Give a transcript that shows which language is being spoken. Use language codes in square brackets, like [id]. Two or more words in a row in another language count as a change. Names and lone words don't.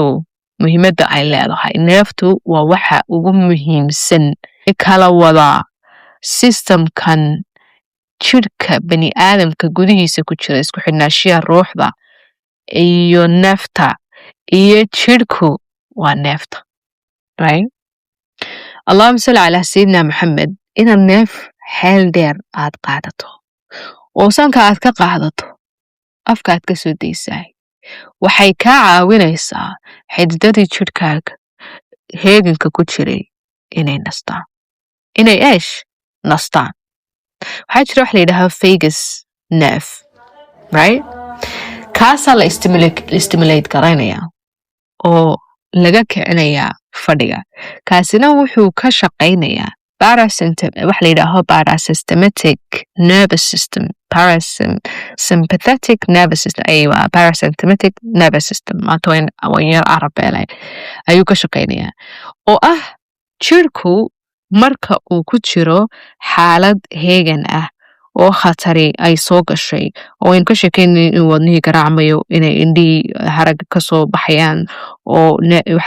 [so] muhiimadda ay leedahay neeftu waa waxa ugu muhiimsan kala wada systemkan jirka bani aadamka gudihiisa ku jira isku xidhnaashiya ruuxda iyo neefta iyo jirku waa neefta right [ar] اللهم صل على سيدنا محمد [so] inaad neef xeel dheer aad qaadato oo sanka aad ka qaadato afka aad ka soo daysaay waxay kaa caawinaysaa xididadii jirkaaga heeganka ku jiray inay nastaan waxaa jira wax la yidhaahaa [en] vagus nerve [so] right kaasaa la stimulate garaynayaa oo laga kicinayaa fadhiga kaasina wuxuu ka shaqaynayaa wax la yidhaaho [en] parasympathetic nervous system parasympathetic nervous system parasympathetic nervous system [so] maanta waan yar carabeelay ayuu ka shaqaynayaa oo ah jirku marka uu ku jiro xaalad heegan ah oo khatari ay soo gashay oo aynu ka sheekaynay inuu wadnihii garaacmayo inay indhihii harag ka soo baxayaan oo waxa